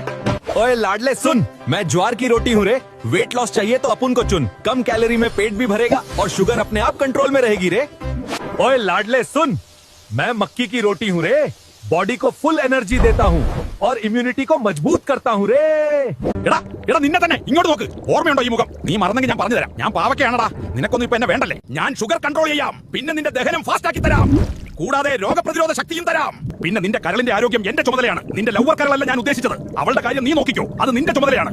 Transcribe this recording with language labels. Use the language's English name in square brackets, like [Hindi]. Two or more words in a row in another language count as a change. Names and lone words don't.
[Hindi] ओए लाडले सुन, मैं ज्वार की रोटी हूँ रे। [English] weight loss [Hindi] चाहिए तो अपुन को चुन, कम कैलोरी में पेट भी भरेगा और शुगर अपने आप कंट्रोल में रहेगी रे। ओए लाडले सुन, मैं मक्की की रोटी हूँ रे। बॉडी को [English] full energy [Hindi] देता हूँ और इम्यूनिटी को मजबूत करता हूँ रे। [Malayalam] എടാ എടാ നിന്നെ തന്നെ ഇങ്ങോട്ട് നോക്ക്. ഓർമ്മയുണ്ടോ ഈ മുഖം? നീ മറന്നെങ്കിൽ ഞാൻ പറഞ്ഞു തരാം. ഞാൻ പാവക്കയാണടാ. നിനക്കൊന്നും ഇപ്പൊ എന്നെ വേണ്ടല്ലേ. ഞാൻ [English] sugar control [Malayalam] ചെയ്യാം, പിന്നെ നിന്റെ ദഹനം ഫാസ്റ്റ് ആക്കി തരാം, കൂടാതെ രോഗപ്രതിരോധ ശക്തിയും തരാം. പിന്നെ നിന്റെ കരളിന്റെ ആരോഗ്യം എന്റെ ചുമതലയാണ്. നിന്റെ ലവർ കരളല്ല ഞാൻ ഉദ്ദേശിച്ചത്, അവളുടെ കാര്യം നീ നോക്കിക്കോ, അത് നിന്റെ ചുമതലയാണ്.